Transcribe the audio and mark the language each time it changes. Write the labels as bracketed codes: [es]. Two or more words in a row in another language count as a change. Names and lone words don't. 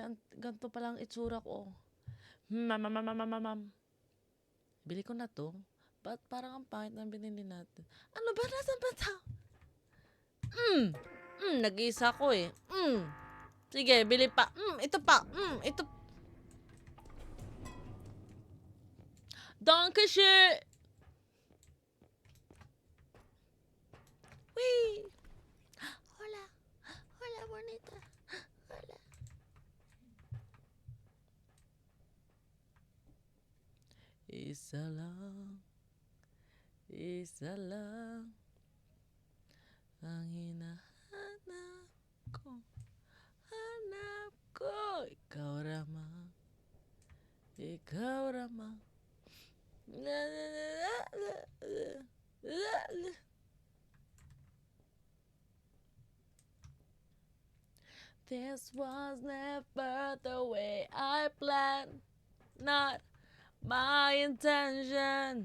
[tl] Ganito palang itsura ko. Bili ko na to. Ba't parang ang pangit ng binili natin? Ano ba? Nasaan ba ito? Nag-iisa ko eh. Sige, bili pa. Ito pa. Ito. [de] Dankeschön! Wee! [es] Hola. Hola, bonita. Hola. [tl] Isa lang. Isa lang. Ang hinahanap ko. Hanap ko. Ikaw ramang. Ikaw ramang. [en] This was never the way I planned. Not my intention.